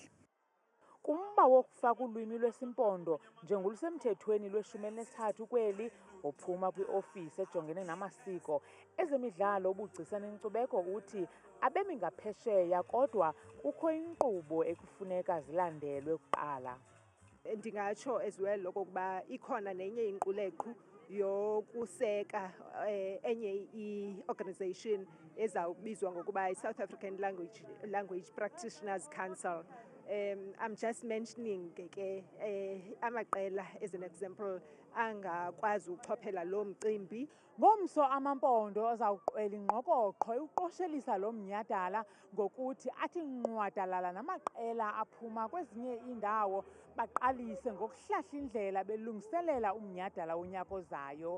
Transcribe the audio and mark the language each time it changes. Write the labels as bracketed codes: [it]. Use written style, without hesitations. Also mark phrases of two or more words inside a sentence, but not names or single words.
[xh] Kumba wokufaka ulwimi lwesiMpondo njengolusemthethweni lwe-13 kweli ophuma kwi-ofisi ejongene namasiko ezemidlalo ubugcisa nenkcubeko uthi abemi ngaphesheya kodwa kukho inkqubo ekufuneka zilandelwe kuqala. Ndingatsho [en] as well [xh] okokuba ikhona nenye inquleqhu yokuseka enye i-organization ezawubizwa ngokuba i-South African Language Practitioners Council. [en] I'm just mentioning [xh] ke amaqela [en] as an example [xh] angakwazi ukuchophela lo mcimbi. Ngomso amaMpondo azawuqwela ingqokoqho ukuqoshelisa lo mnyhadala ngokuthi athi nqwadalala namaqela aphuma kwezinye indawo baqalise ngokuhlahla indlela belungiselela umnyhadala wonyaka ozayo.